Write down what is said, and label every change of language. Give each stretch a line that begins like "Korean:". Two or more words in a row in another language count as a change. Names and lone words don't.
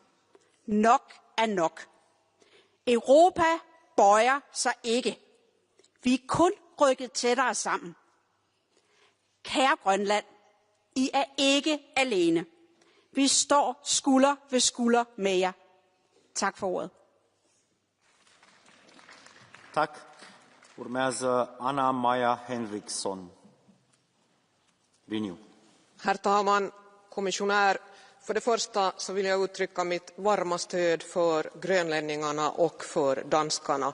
Danish: Nok er nok. Europa bøjer sig ikke. Vi er kun rykket tættere sammen. Kære Grønland, I er ikke alene. Vi står skulder ved skulder med jer. Tak for ordet.
Swedish: Tack.
Romanian: Urmează Anna Maja Henriksson. Renew.
Swedish: Herr talman, kommissionär, för det första så vill jag uttrycka mitt varma stöd för grönlänningarna och för danskarna.